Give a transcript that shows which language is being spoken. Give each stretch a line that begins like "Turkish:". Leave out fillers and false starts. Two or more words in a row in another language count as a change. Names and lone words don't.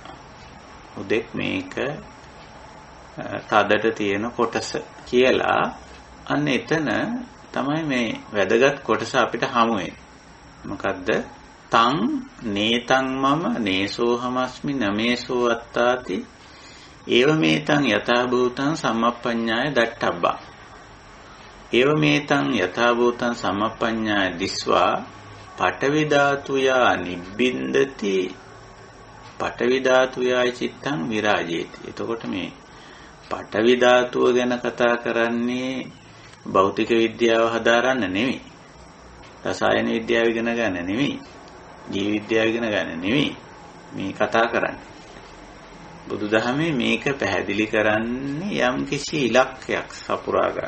Sinhala: උදෙක් මේක තදට තියෙන කොටස කියලා අන්න එතන තමයි මේ වැදගත් කොටස අපිට හමු වෙන්නේ. මොකද්ද?
Pali: තං නේතං මම නේසෝහමස්මි නමේසෝ අත්තාති ඒව මේතං යථා භූතං සම්මප්පඤ්ඤාය දට්ඨබ්බා. ඒව මේතං යථා භූතං සම්මප්පඤ්ඤාය දිස්වා පඨවි ධාතුයා නිබ්බින්දති පඨවි ධාතුයා චිත්තං විරාජේති.
Sinhala: එතකොට මේ පඨවි ධාතුව ගැන කතා කරන්නේ භෞතික විද්‍යාව හදාරන්න නෙමෙයි. රසායන විද්‍යාව ඉගෙන ගන්න නෙවෙයි. ජීව විද්‍යාව ඉගෙන ගන්න නෙවෙයි. මේ කතා කරන්නේ. බුදුදහමේ මේක පැහැදිලි කරන්නේ යම් කිසි ඉලක්කයක් සපුරා ගන්න.